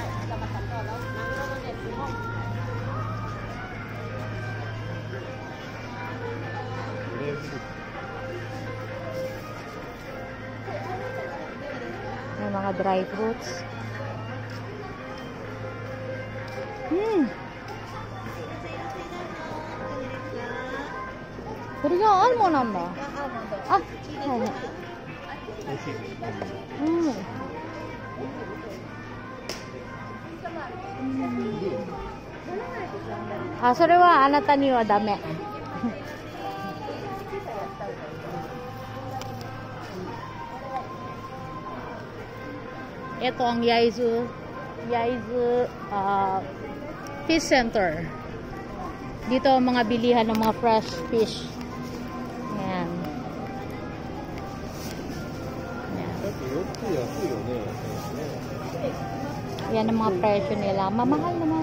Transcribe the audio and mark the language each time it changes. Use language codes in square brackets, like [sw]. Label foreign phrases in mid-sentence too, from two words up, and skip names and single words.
[tl] May mga [en] dry fruits. [ja] これがアーモンドなんだ。あ、はいはい。あ、それはあなたにはダメ。 [tl] Ito ang Yaizu Fish Center. Dito ang mga bilihan ng mga [en] fresh fish. [tl] Ayan. Yan ang mga presyo nila. Mamahal naman.